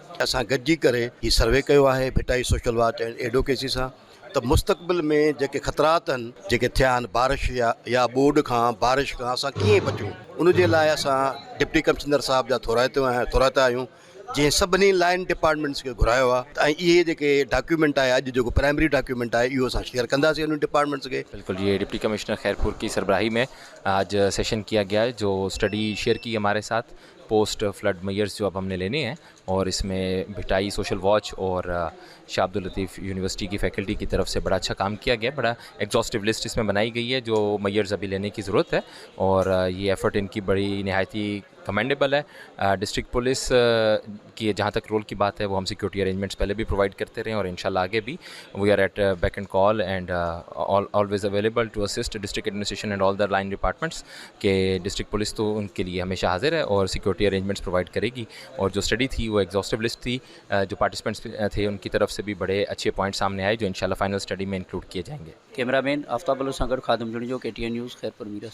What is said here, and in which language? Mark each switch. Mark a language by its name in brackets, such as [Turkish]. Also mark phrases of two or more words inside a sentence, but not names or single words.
[Sindhi] असां गॾिजी करे हीउ सर्वे कयो आहे भिटाई सोशल वॉच एंड एडवोकेसी सां, त मुस्तक़बिल में जेके ख़तरात आहिनि जेके थिया आहिनि बारिश या ॿोॾ खां, बारिश खां असां कीअं बचूं, उनजे लाइ असां [English] deputy commissioner [Sindhi] साहिब जा थोराइता आहियूं, जंहिं सभिनी [English] line departments [Sindhi] खे घुरायो आहे। ऐं इहे जेके डॉक्यूमेंट आहे, अॼु जेको [English] primary document [Sindhi] आहे, इहो असां शेयर कंदासीं उन डिपार्टमेंट्स खे। [Urdu] بالکل، یہ ڈپٹی کمشنر خیرپور کی سربراہی میں آج سیشن کیا گیا ہے، جو اسٹڈی شیئر کی ہمارے ساتھ [English] post flood measures [Urdu] جو اب ہم نے لینے ہیں، اور اس میں بھٹائی سوشل واچ اور شاہ عبداللطیف یونیورسٹی کی فیکلٹی کی طرف سے بڑا اچھا کام کیا گیا. بڑا ایگزاسٹو لسٹ اس میں بنائی گئی ہے جو میژرز ابھی لینے کی ضرورت ہے، اور یہ ایفرٹ ان کی بڑی نہایتی کمینڈیبل ہے. ڈسٹرکٹ پولیس کی جہاں تک رول کی بات ہے، وہ ہم سیکیورٹی ارینجمنٹس پہلے بھی پرووائڈ کرتے رہے، اور ان شاء اللہ آگے بھی [English] we are at beck and call and always available to assist district administration and all the line departments [Urdu] के। ڈسٹرکٹ پولیس تو ان کے لیے ہمیشہ حاضر ہے اور سیکیورٹی ارینجمنٹس پرووائڈ کرے گی. اور جو اسٹڈی تھی وہ ایگزاسٹو لسٹ تھی، جو پارٹیسپینٹس تھے ان کی طرف سے بھی بڑے اچھے پوائنٹ سامنے آئے جو ان شاء اللہ فائنل اسٹڈی میں انکلوڈ کیے جائیں گے. [Sindhi] कैमरामैन आफ्ताब सां गॾु खादिम जुड़ियो, KTN न्यूज़ खैरपुर मीरस।